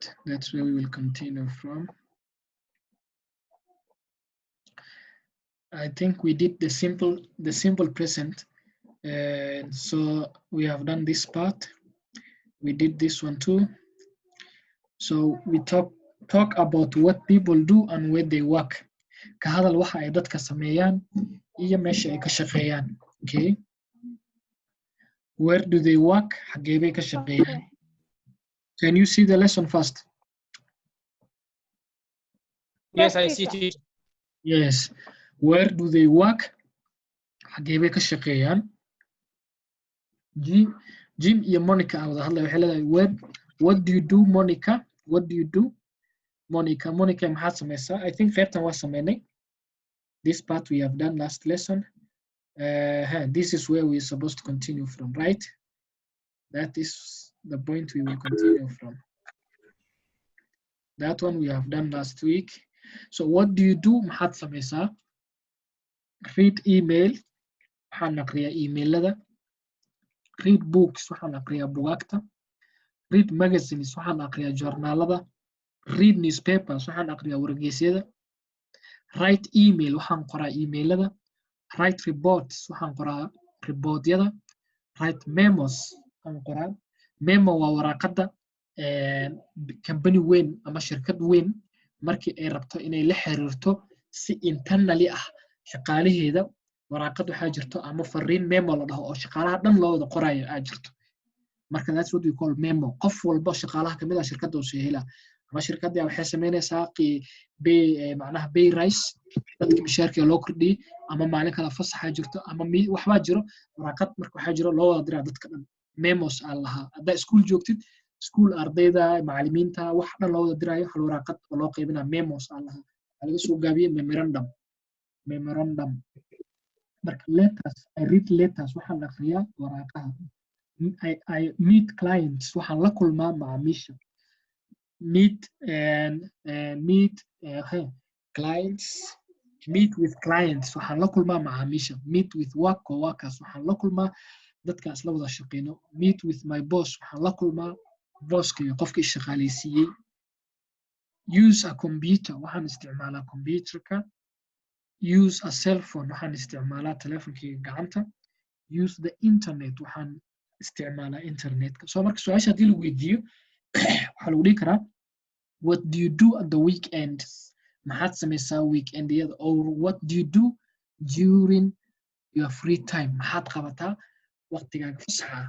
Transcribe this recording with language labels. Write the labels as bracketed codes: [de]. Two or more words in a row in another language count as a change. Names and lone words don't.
[en] That's where we will continue from. I think we did the simple present. So we have done this part. We did this one too. So we talk about what people do and where they work. [so] Ka hadal waxa ay dadka sameeyaan iyo meesha ay ka shaqeeyaan. [en] Okay. Where do they work? [so] Xagee bay ka shaqeeyaan? [en] Can you see the lesson first? Yes, I see teacher. Yes. Where do they work? [so] Xagee bay ka shaqeeyaan? Jim iyo Monica wada hadlay waxay leedahay [en] what do you do Monica? What do you do? [so] Monica maxaad samaysaa? [en] I think [so] qaybtan waa sameynay. [en] This part we have done last lesson. This is where we're supposed to continue from, right? That is the point we will continue from. That one we have done last week. So what do you do? [so] Maxaad samaysaa? [en] Read email. [so] Waxaan aqriyaa emailada. [en] Read books. [so] Waxaan aqriyaa bugaagta. [en] Read magazines. [so] Waxaan aqriyaa journaalada. [en] Read newspapers. [so] Waxaan aqriyaa wargeysyada. [en] Write email. [so] Waxaan qoraa emailada. [en] Write reports. [so] Waxaan qoraa reportyada. [en] Write memos. [so] Waxaan qoraa. Memo waa waraaqada company weyn ama shirkad weyn markii ay rabto inay la xiriirto si internally ah shaqaalaheeda waraaqad waxaa jirto ama fariin memo la dhaho oo shaqaalaha dhan loo wada qorayo aa jirto. Marka [en] that's what we call memo. [so] Qof walba shaqaalaha kamid ah shirkadda uu soo helaa. Ama shirkadda waxay sameynaysaa macnaha [en] pay rise [so] dadka mishaarka loo kordhiyay ama maalin kala fasaxa jirto ama waxbaa jiro waraaqad marka waxaa jiro loo wada diraa dadka dhan. Memos aan lahaa. Haddaa iskuul joogtid iskuul ardayda macallimiinta wax dhan loo wada diraayo hal waraaqad oo loo qaybinaa memos aan lahaa. Waxaa laga soo gaabiyey memorandum. Marka [en] letters, I read letters [so] waxaan aqriyaa waraaqaha. [en] I meet clients [so] waxaan la kulmaa macaamiisha. Meet clients. [en] Meet with clients [so] waxaan la kulmaa macaamiisha. [en] Meet with workers [so] waxaan la kulmaa dadkaas la wada shaqeyno. [en] Meet with my boss [so] waxaan la kulmaa bosska iyo qofka shaqaaleysiiyey. [en] Use a computer [so] waxaan isticmaalaa computerka. [en] Use a cell phone [so] waxaan isticmaalaa telefonkeyga gacanta. [en] Use the internet [so] waxaan isticmaalaa internetka. So marka su-aasha haddii lagu weydiiyo waxaa lagu dhihi karaa [en] what do you do at the weekends? [so] Maxaad samaysaa weekendyada? Or what do you do during your free time? Maxaad qabataa waqtigaaga fasaxa?